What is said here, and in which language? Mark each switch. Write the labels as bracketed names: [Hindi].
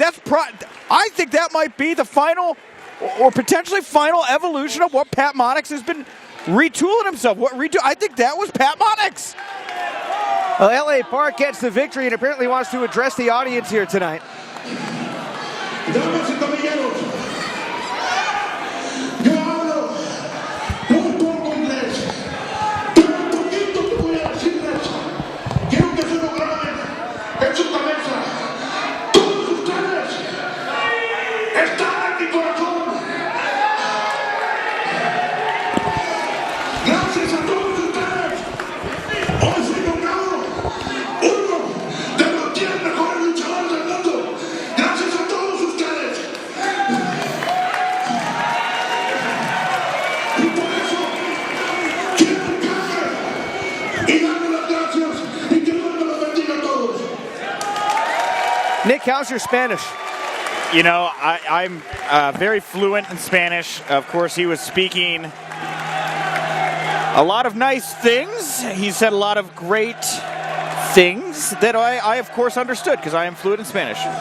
[English] I think that might be the final or potentially final evolution of what Pat Monix has been retooling himself. I think that was Pat Monix. Well, LA Park gets the victory and apparently wants to address the audience here tonight. [Spanish] Damas y caballeros, yo hablo un poco inglés, pero un poquito que voy a decirles, quiero que se lo graben en su cabeza. Todos ustedes están en mi corazón. Gracias a todos ustedes, hoy soy nombrado uno de los 10 mejores luchadores del mundo. Gracias a todos ustedes. Y por eso quiero encargar y darle las gracias y que Dios me los bendiga a todos. [English] Nick, how's your Spanish? You know, I'm very fluent in Spanish. Of course, he was speaking a lot of nice things. He said a lot of great things that I of course, understood because I am fluent in Spanish.